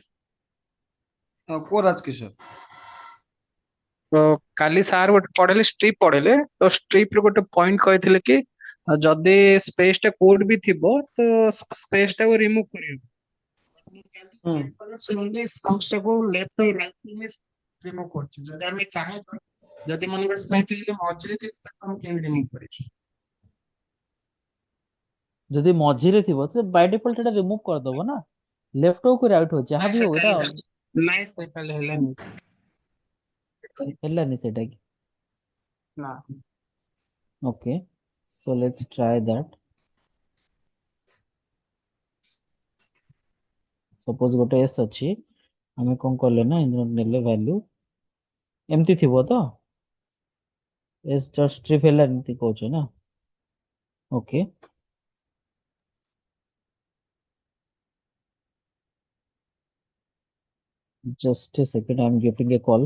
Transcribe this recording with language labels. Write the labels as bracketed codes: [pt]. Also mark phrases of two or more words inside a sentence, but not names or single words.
[or] କୁହ ରାଜକିଶୋର। ତ କାଲି ସାର୍ ଗୋଟେ ପଢେଇଲେ ଷ୍ଟ୍ରିପ୍ ପଢେଇଲେ ତ ଷ୍ଟ୍ରିପ୍ ରେ ଗୋଟେ ପଏଣ୍ଟ କହିଥିଲେ କି ଯଦି ସ୍ପେସ୍ ଟା କୋଉଠି ବି ଥିବ ତ ସ୍ପେସ୍ ଟାକୁ ରିମୁଭ୍ କରିବ। ସେ [en] only source [or] ଟାକୁ ଲେଫ୍ଟ ଆଉ ରାଇଟ୍ ରିମୁଭ୍ କରୁଛି। ଯଦି ଆମେ ଚାହିଁବା ଯଦି ମନେକର ସ୍ପେସ୍ ଯଦି ମଝିରେ ଥିବ ତାକୁ ଆମେ କେମିତି ରିମୁଭ୍ କରିବୁ? ଯଦି ମଝିରେ ଥିବ ତ [en] by default [or] ଏଟା ରିମୁଭ୍ କରିଦବ ନା, ଲେଫ୍ଟ ହଉ କି ରାଇଟ୍ ହଉ ଯାହା ବି ହଉ ଏଟା ନାଇଁ ସାର୍ ତାହେଲେ ହେଲାନି। ହେଲାନି ସେଟା କି? ନା [en] Okay, so let's try that. [or] Suppose ଗୋଟେ s ଅଛି, ଆମେ କଣ କଲେ ନା ନେଲେ value ଏମିତି ଥିବ ତ s [en] just strip [or] ହେଲା ଏମିତି କହୁଛ ନା? [en] Okay, just a second, I'm getting a call.